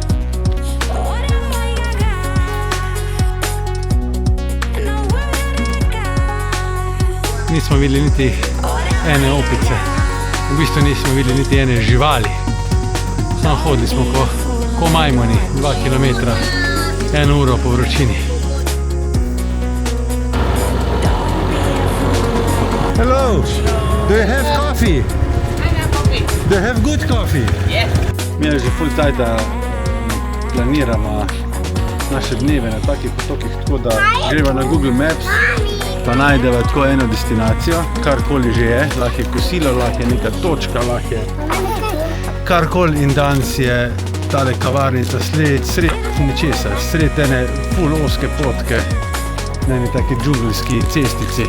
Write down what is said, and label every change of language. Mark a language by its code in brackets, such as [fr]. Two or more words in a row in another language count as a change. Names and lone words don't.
[sl] Nismo videli niti ene opice, v bistvu nismo videli niti ene živali. Samo hodili smo ko majmoni, 2 kilometra, 1 uro po vročini. [en] Hello, do you have coffee? Do you have good coffee? Yes. [sl] Mi že ful cajta planiramo naše dneve na takih potokih, tako da greva na [en] Google Maps, [sl] pa najdeva tako eno destinacijo, karkoli že je, lahko je kosilo, lahko je neka točka, lahko je karkoli in danes je tale kavarnica sred ničesar, sred ene ful oske potke, na eni taki džungelski cestici.